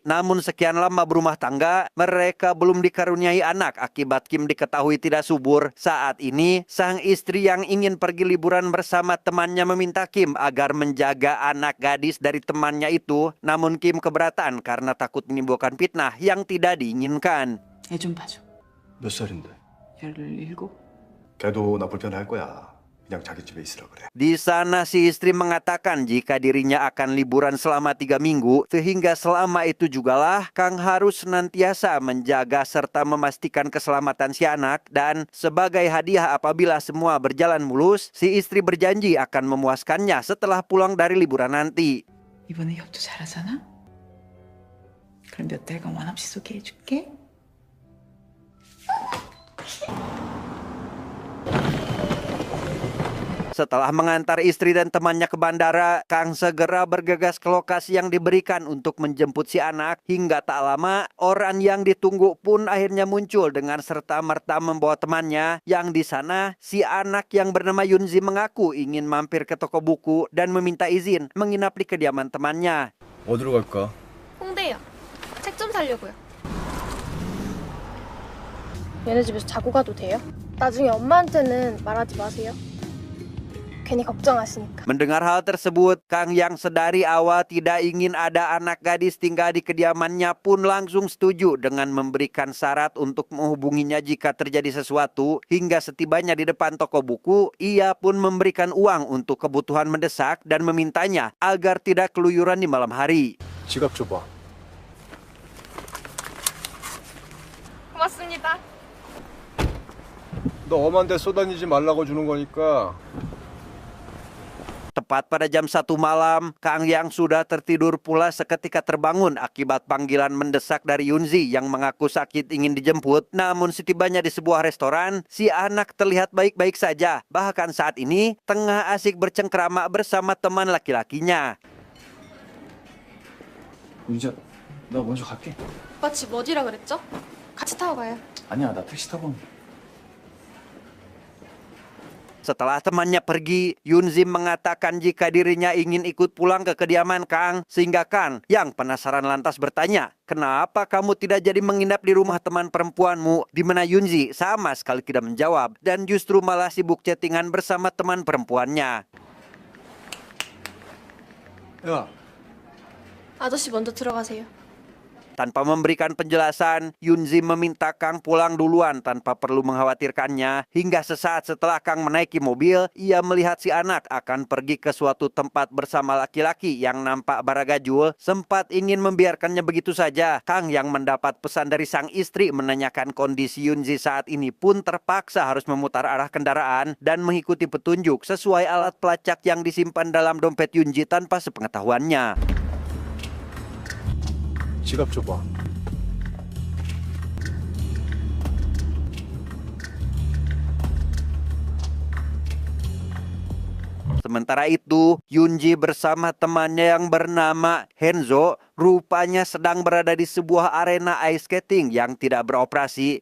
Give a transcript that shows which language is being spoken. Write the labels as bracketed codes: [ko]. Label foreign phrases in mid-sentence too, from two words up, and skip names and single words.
[id] Namun sekian lama berumah tangga, mereka belum dikaruniai anak akibat Kim diketahui tidak subur. Saat ini, sang istri yang ingin pergi liburan bersama temannya meminta Kim agar menjaga anak gadis dari temannya itu. Namun Kim keberatan karena takut menimbulkan fitnah yang tidak diinginkan. [ko] 애 좀 봐줘. 몇 살인데? 17? 걔도 나 불편해할 거야. 그냥 자기 집에 있으라 그래. [id] Di sana si istri mengatakan jika dirinya akan liburan selama 3 minggu, sehingga selama itu jugalah Kang harus senantiasa menjaga serta memastikan keselamatan si anak. Dan sebagai hadiah apabila semua berjalan mulus, si istri berjanji akan memuaskannya setelah pulang dari liburan nanti. [ko] 이번에 협조 잘하잖아? 그럼 몇 달간 원 없이 소개해줄게. [id] Setelah mengantar istri dan temannya ke bandara, Kang segera bergegas ke lokasi yang diberikan untuk menjemput si anak. Hingga tak lama, orang yang ditunggu pun akhirnya muncul dengan serta-merta membawa temannya. Yang di sana, si anak yang bernama Yunzi mengaku ingin mampir ke toko buku dan meminta izin menginap di kediaman temannya. [ko] 어디로 갈까? 홍대요. 책 좀 사려고요. 얘네 집에서 자고 가도 돼요? 나중에 엄마한테는 말하지 마세요. 괜히 걱정하시니까. [id] Mendengar hal tersebut, Kang yang sedari awal tidak ingin ada anak gadis tinggal di kediamannya pun langsung setuju dengan memberikan syarat untuk menghubunginya jika terjadi sesuatu. Hingga setibanya di depan toko buku, ia pun memberikan uang untuk kebutuhan mendesak dan memintanya agar tidak keluyuran di malam hari. [ko] 지갑 줘봐. 고맙습니다. 너 엄한데 쏘다니지 말라고 주는 거니까. [id] Tepat pada jam 1 malam, Kang yang sudah tertidur pula seketika terbangun akibat panggilan mendesak dari Yunzi yang mengaku sakit ingin dijemput. Namun setibanya di sebuah restoran, si anak terlihat baik-baik saja. Bahkan saat ini tengah asik bercengkrama bersama teman laki-lakinya. [ko] 윤지야, 나 먼저 갈게. 오빠 집 어디라 그랬죠? 같이 타고 가요. 아니야, 나 택시 타고. [id] Setelah temannya pergi, Yunzi mengatakan jika dirinya ingin ikut pulang ke kediaman Kang. Sehingga Kang yang penasaran lantas bertanya, kenapa kamu tidak jadi menginap di rumah teman perempuanmu? Di mana Yunzi sama sekali tidak menjawab dan justru malah sibuk chattingan bersama teman perempuannya. [ko] 야, 아저씨 먼저 들어가세요. [id] Tanpa memberikan penjelasan, Yunzi meminta Kang pulang duluan tanpa perlu mengkhawatirkannya. Hingga sesaat setelah Kang menaiki mobil, ia melihat si anak akan pergi ke suatu tempat bersama laki-laki yang nampak baragajul. Sempat ingin membiarkannya begitu saja. Kang yang mendapat pesan dari sang istri menanyakan kondisi Yunzi saat ini pun terpaksa harus memutar arah kendaraan dan mengikuti petunjuk sesuai alat pelacak yang disimpan dalam dompet Yunzi tanpa sepengetahuannya. [ko] 지갑 줘봐. [id] Sementara itu, Yunji bersama temannya yang bernama Henzo rupanya sedang berada di sebuah arena [en] ice skating [id] yang tidak beroperasi.